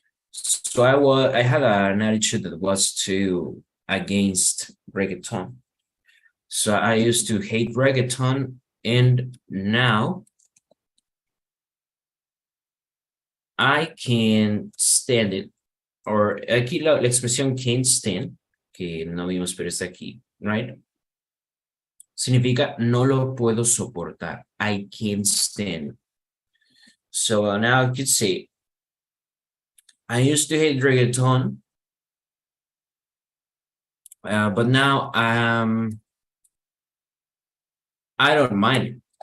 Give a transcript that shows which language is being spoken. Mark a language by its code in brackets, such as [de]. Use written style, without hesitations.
[en] So I had an attitude that was too against reggaeton. So I used to hate reggaeton, and now I can stand it. Or [es] aquí la expresión [en] can't stand, [es] que no vimos pero está aquí, [en] right? [es] Significa no lo puedo soportar. [en] I can't stand. So now I could say, I used to hate reggaeton, but now I don't mind it.